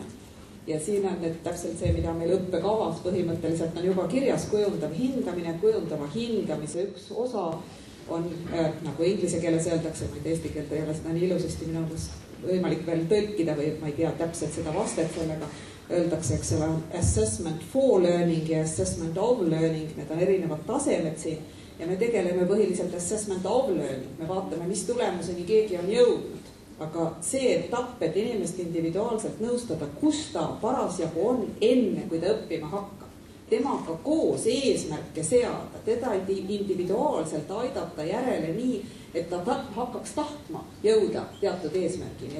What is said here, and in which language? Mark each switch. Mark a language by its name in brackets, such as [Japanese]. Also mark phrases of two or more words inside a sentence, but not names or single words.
[Estonian] Ja siin on nüüd täpselt see, mida meil õppekavas põhimõtteliselt on juba kirjas, kujundav hindamine, kujundava hindamise üks osa on, nagu inglise keeles öeldakse, ma eesti keelt ei ole seda nii ilusasti minu võimalik veel tõlkida või ma ei tea täpselt seda vastet sellega, öeldakse, eks ole, [English] assessment for learning ja assessment of learning, need on erinevad tasemed siin ja me tegeleme põhiliselt assessment of learning, [Estonian] me vaatame, mis tulemuseni keegi on jõudnud. Aga see etapp, et inimest individuaalselt nõustada, kus ta parasjagu on enne, kui ta õppima hakkab. Temaga koos eesmärke seada, teda individuaalselt aidata järele nii, et ta hakkaks tahtma jõuda teatud eesmärgini.